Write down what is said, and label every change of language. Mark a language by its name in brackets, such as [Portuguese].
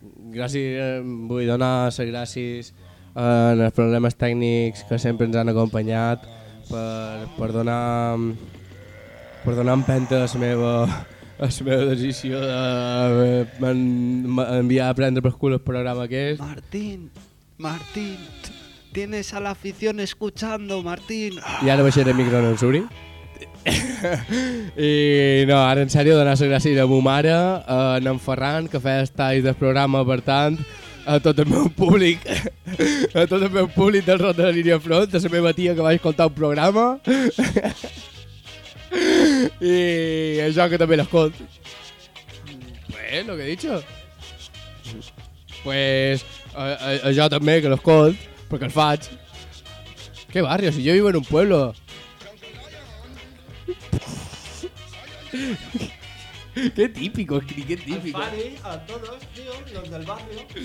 [Catalan] Gràcies, vull donar les gràcies en els problemes tècnics que sempre ens han acompanyat per donar empenta a la meva decisió d'enviar a prendre per cul el programa aquest. [Spanish] Martín, tienes a la afición escuchando, Martín. [Catalan] I ara baixaré el micro en el Suri. I no, ara en sèrio, donar-se gràcies a mo mare, a en Ferran, que feia els talls del programa, per tant, a tot el meu públic, a tot el meu públic del Rot de la Línia Front, a la meva tia que va escoltar un programa, i a jo que també l'escolt. Bé, lo que he dicho. Pues, a jo també que l'escolt, perquè el faig. [Spanish] Que barrio, si jo vivo en un pueblo. Qué típico, Skri, qué típico. Al Fari, a todos, tío, los del barrio.